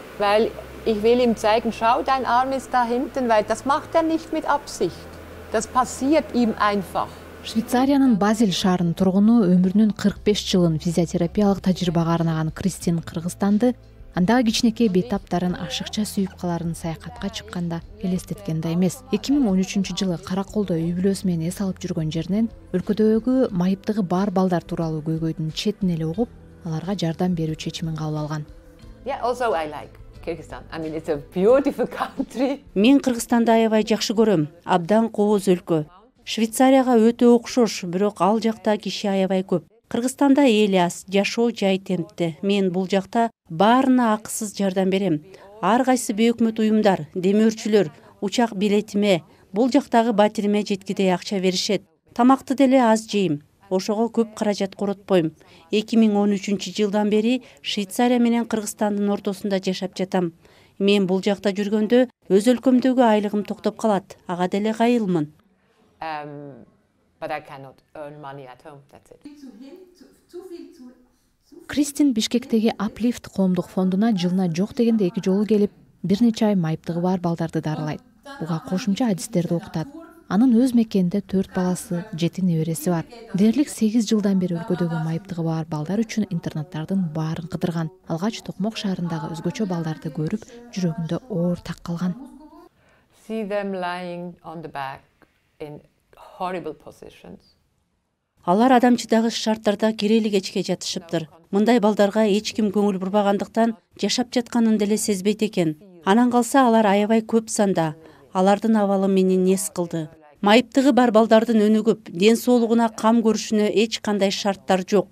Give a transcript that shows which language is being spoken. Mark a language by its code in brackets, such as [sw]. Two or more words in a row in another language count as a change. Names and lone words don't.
[de] Weil ich will ihm zeigen, schau, dein Arm ist da hinten, weil das macht er nicht mit Absicht. Das passiert ihm einfach. [ky] Швейцариянын Базель шаарынын тургуну өмүрүнүн 45 жылын физиотерапиялык тажрыйбага арнаган Кристин Кыргызстанды андагы кичинекей бейтаптарын ашыкча сүйүп каларын саякатка чыкканда элестеткен да эмес. 2013 жылы Караколдо үй бүлөсү менен эс алып жүргөн жеринен өлкөдөгү майыптыгы бар балдар тууралуу көйгөйдүн четин эле угуп, аларга жардам берүү чечимин кабыл алган. [en] Yeah, also I like Kyrgyzstan. I mean, it's a beautiful country. [ky] Мен Кыргызстанды аябай жакшы көрөм. Абдан кооз өлкө. Швейцарияга өтө окшош, бирок ал жакта киши аябай көп. Кыргызстанда эл аз, жашоо жай темпте. Мен бул жакта баарына акысыз жардам берем. Ар кайсы бейөкмөт уюмдар, демөөрчүлөр учак билетиме, бул жактагы батириме жеткидей акча беришет. Тамакты деле аз жейм. Ошого көп каражат коротпойм. 2013 жылдан бери Швейцария менен Кыргызстандын ортосунда жашап жатам. Мен бул жакта жүргөндө өз өлкөмдөгү айлыгым токтоп калат. Ага деле кайылмын. [en] But I cannot earn money at home. That's it. [ky] Кристин Бишкектеги Uplift коомдук фондуна жылына жок дегенде 2 жолу келип, бир нече ай майыптыгы бар балдарды дарылайт. Буга кошумча адистерди окутат. Анын өз мекенинде 4 баласы, 7 небереси бар. Дээрлик 8 жылдан бери өлкөдөгү майыптыгы бар балдар үчүн интернаттардын баарын кыдырган. Алгач Токмок шаарындагы өзгөчө балдарды көрүп, жүрөгүндө оор так калган. [en] See them lying on the back in horrible positions. [ky] Алар адамчыдагы шарттарда керели кечке жатышыптыр. Мындай балдарга эч ким көңүл бурбагандыктан жашап жатканын деле сезбейт экен. Анан калса алар аябай көп санда. Алардын абалы мени нес кылды. Майыптыгы бар балдардын өнү көп, ден соолугуна кам көрүшүнө эч кандай шарттар жок.